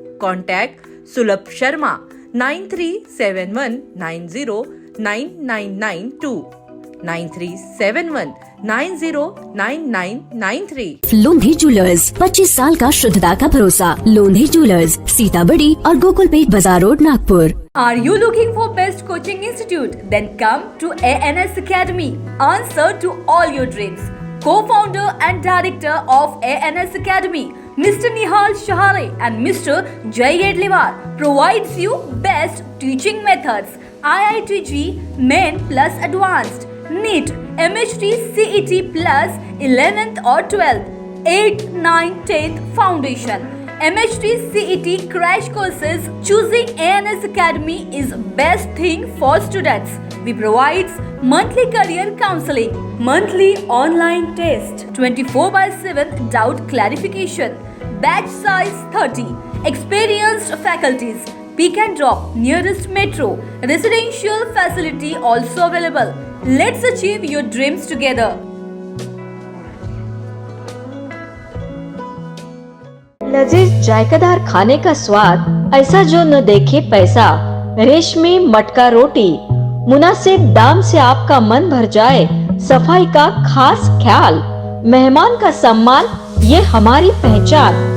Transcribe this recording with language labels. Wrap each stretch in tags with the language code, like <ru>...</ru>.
<hi>Contact सुलभ Sharma 9371909992 9371909993। लोंधी jewellers 25 साल का शुद्धता का भरोसा। लोंधी ज्वेलर्स, सीताबड़ी और गोकुलपेट बाजार road, Nagpur.</hi> <en>Are you looking for best coaching institute? Then come to ANS Academy. Answer to all your dreams. Co-founder and director of ANS Academy, Mr. Nihal Shahare and Mr. Jay Edliwar provides you best teaching methods, IITG Main plus Advanced, NEET, MHT, CET plus 11th or 12th, 8th, 9th, 10th Foundation, MHT, CET crash courses. Choosing ANS Academy is best thing for students. We provides monthly career counseling, monthly online test, 24/7 doubt clarification, batch size 30, experienced faculties, pick and drop nearest metro, residential facility also available. Let's achieve your dreams together.</en> <hi>लजीज जायकादार खाने का स्वाद, ऐसा जो न देखे पैसा। रेशमी मटका रोटी, मुनासिब दाम से आपका मन भर जाए। सफाई का खास ख्याल, मेहमान का सम्मान, ये हमारी पहचान।</hi>